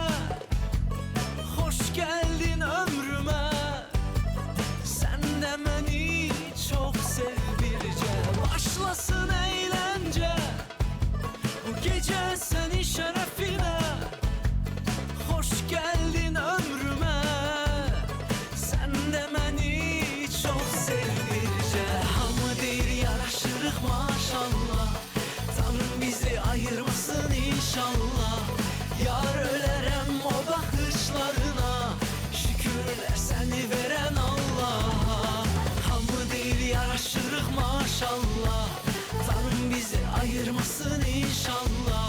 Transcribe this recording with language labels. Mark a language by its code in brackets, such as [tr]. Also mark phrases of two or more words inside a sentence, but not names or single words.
[tr] Hoş geldin ömrüme, sen de beni çok sev birce. Başlasın eğlence, bu gece senin şerefine. Hoş geldin ömrüme, sen de beni çok sev birce. [az] Hamı deyir yaraşırıq maşallah, Tanrım bizi ayırmasın inşallah. maşallah. Yar ölərəm o baxışlarına, şükürlər səni verən Allah'a. Hamı deyir yaraşırıq maşallah, Tanrım bizi ayırmasın inşallah.